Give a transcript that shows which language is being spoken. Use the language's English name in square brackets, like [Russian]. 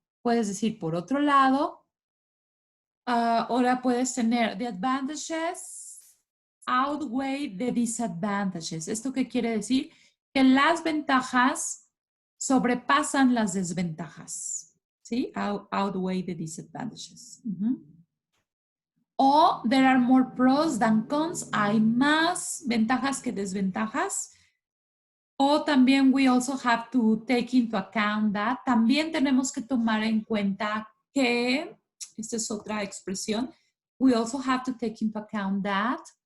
[Spanish] Puedes decir, por otro lado, ahora puedes tener [English] the advantages outweigh the disadvantages. [Spanish] ¿Esto qué quiere decir? Que las ventajas sobrepasan las desventajas. ¿Sí? [English] Outweigh the disadvantages. O there are more pros than cons. [Spanish] Hay más ventajas que desventajas. O también [English] we also have to take into account that. [Spanish] También tenemos que tomar en cuenta que, esta es otra expresión, [English] we also have to take into account that.